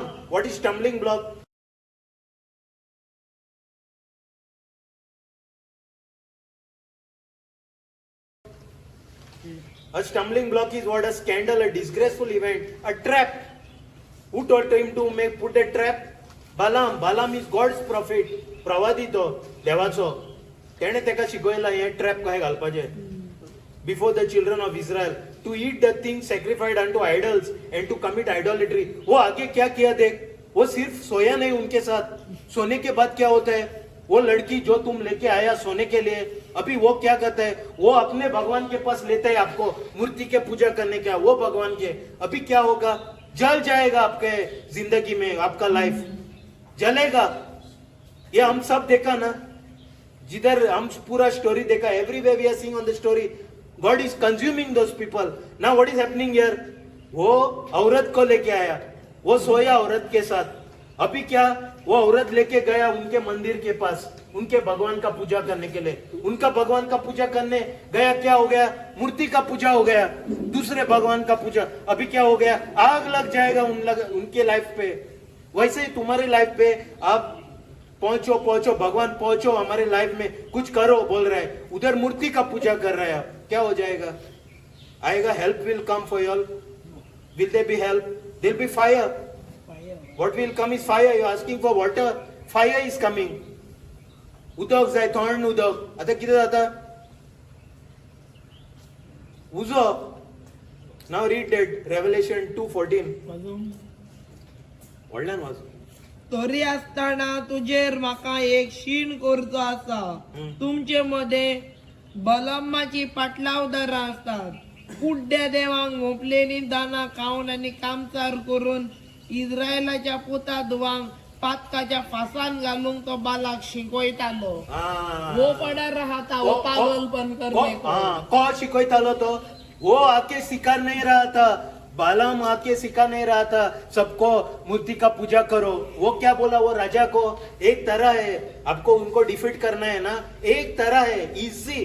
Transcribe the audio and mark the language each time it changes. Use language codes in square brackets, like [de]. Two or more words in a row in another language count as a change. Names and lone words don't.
[en] What is stumbling block? A stumbling block is what? A scandal, a disgraceful event, a trap. Who told him to put a trap? Balaam. Balaam is God's prophet. [kok] प्रवादी तो देवाचो. तेणे तेका शिकयला हे ट्रॅप कशें घालपाचें. Before the children of Israel to eat the things sacrificed unto idols and to commit idolatry. [hi] वो आगे क्या किया देख. वो सिर्फ सोया नहीं उनके साथ. सोने के बाद क्या होता है? वो लड़की जो तुम लेके आया सोने के लिए, अभी वो क्या करता है? वो अपने भगवान के पास लेता है आपको मूर्ति के पूजा करने का. वो भगवान के अभी क्या होगा? जल जाएगा आपके जिंदगी में. आपका लाइफ जलेगा. ये हम सब देखा ना, जिधर हम पूरा स्टोरी देखा. [en] Everywhere we are seeing on the story, God is consuming those people. Now what is happening here? [hi] वो औरत को लेके आया, वो सोया औरत के साथ. अभी क्या? वो औरत लेके गया उनके मंदिर के पास, उनके भगवान का पूजा करने के लिए. उनका भगवान का पूजा करने गया, क्या हो गया? मूर्ति का पूजा हो गया, दूसरे भगवान का पूजा. अभी क्या हो गया? आग लग जाएगा उनके लाइफ पे. वैसे ही तुम्हारे लाइफ पे आप पहुंचो भगवान पहुंचो हमारे लाइफ में, कुछ करो बोल रहा है. उधर मूर्ति का पूजा कर रहा है. क्या हो जाएगा? आएगा? [en] help will come for you all. Will they be help? There will be fire. What will come is fire. You are asking for water. Fire is coming. [kok] उदक जाय, थंड उदक. आता कितें जाता? उजो. [en] Now read that Revelation 2:14. [kok] व्हडल्यान वाच. तरी आसतना तुजेर म्हाका एक शीण करचो आसा. तुमचे मध्ये बलामाची पाटलावदारां असतात. कुड्ड्या देवांक मोपलेली दाना खावन आनी कामचार करून इस्रायलाच्या पोता धुवांक पातकाच्या फासान घालूंक तो बालाक शिकयतालो. [hi] वो पडा राहता, वो पागलपन करने को. कौन [kok] शिकयतालो तो? [hi] वो आके सिखा नहीं रहा था. बालाम आके सिखा नहीं रहा था सबको मूर्ति का पूजा करो. वो क्या बोला? वो राजा को एक तरह है, आपको उनको डिफीट करना है ना, एक तरह है इजी.